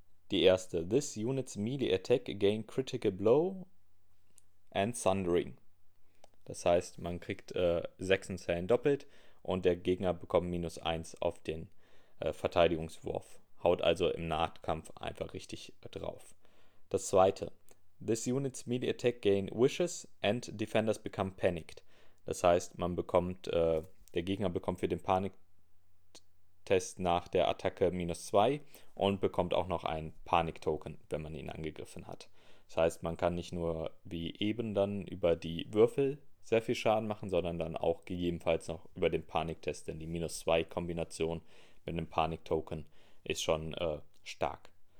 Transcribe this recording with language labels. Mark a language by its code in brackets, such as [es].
[de] Die erste, [en] this unit's melee attack gain critical blow and sundering. [de] Das heißt, man kriegt 6 Zellen doppelt und der Gegner bekommt minus 1 auf den Verteidigungswurf. Haut also im Nahkampf einfach richtig drauf. Das zweite, [en] this unit's melee attack gain wishes and defenders become panicked. [de] Das heißt, man bekommt, der Gegner bekommt für den Panik Test nach der Attacke minus 2 und bekommt auch noch einen Panik-Token, wenn man ihn angegriffen hat. Das heißt, man kann nicht nur wie eben dann über die Würfel sehr viel Schaden machen, sondern dann auch gegebenenfalls noch über den Panik-Test, denn die minus 2-Kombination mit einem Panik-Token ist schon stark.